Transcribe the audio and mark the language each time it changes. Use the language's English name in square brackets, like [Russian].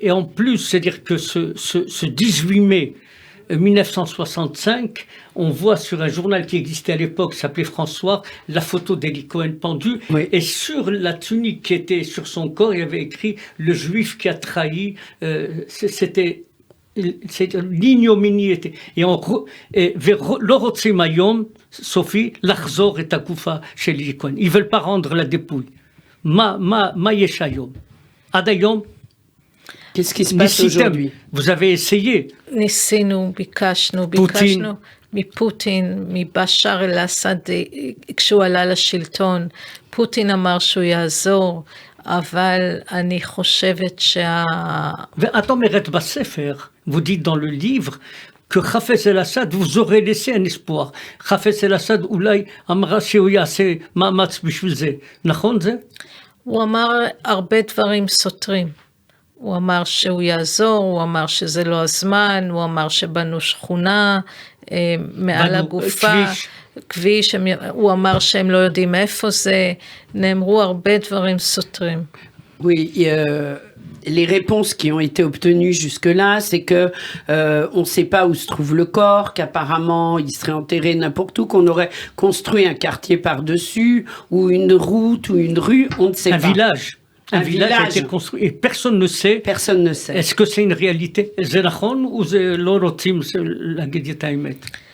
[French] Et en plus, c'est-à-dire que ce 18 mai 1965, on voit sur un journal qui existait à l'époque, qui s'appelait François, la photo d'Eli Cohen pendu. Oui. Et sur la tunique qui était sur son corps, il y avait écrit « Le juif qui a trahi ». C'était l'ignominie était. [Hebrew] ולא רוצים היום, סופי, לחזור את הגופה של אלי כהן. [French] Ils veulent pas rendre la dépouille. [Hebrew] מה יש היום? עד היום, [French] Qu'est-ce qui se passe [Hebrew] ניסיתם, [French] aujourd'hui? vous avez essayé. [Hebrew] ניסינו, ביקשנו מפוטין, מבשאר אל-אסד, כשהוא עלה לשלטון, פוטין אמר שהוא יעזור, אבל אני חושבת ואת אומרת בספר, [French] vous dites dans le livre, que חפץ אל-אסד, vous aurez laissé un espoir. [Hebrew] חפץ אל-אסד אולי אמרה שהוא יעשה מאמץ בשביל זה. נכון זה? הוא אמר הרבה דברים סותרים. הוא אמר שהוא יעזור, הוא אמר שזה לא הזמן, הוא אמר שבנו שכונה מעל הגופה, כביש, הוא אמר שהם לא יודעים איפה זה, נאמרו הרבה דברים סותרים. [French] Oui, les réponses qui ont été obtenues jusque-là, c'est que on ne sait pas où se trouve le corps, qu'apparemment il serait enterré n'importe où, qu'on aurait construit un quartier par-dessus, ou une route, ou une rue, on ne sait pas. Un village a été construit et personne ne sait. Personne ne sait. Est-ce que c'est une réalité? [Hebrew] זה נכון [French] ou [Hebrew] זה לא רוצים להגיד את האמת?